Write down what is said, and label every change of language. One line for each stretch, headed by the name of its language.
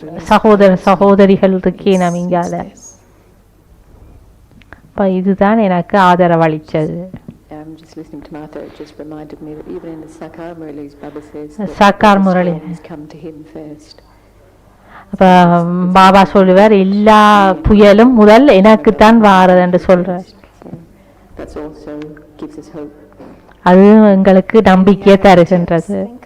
Tamil: சகோதர சகோதரிகள் இருக்கே நம்ம இங்கால. அப்ப இதுதான் எனக்கு ஆதரவளிச்சது.
English: Just listening to Martha, it just reminded me that even in the Sakar Murali's Baba says Sakar Murali has come to him first.
Tamil: அப்ப பாபா சொல்லுவார் எல்லா புயலும் முதல் எனக்கு தான் வாரது என்று சொல்றார். அது எங்களுக்கு நம்பிக்கையை தருகின்றது.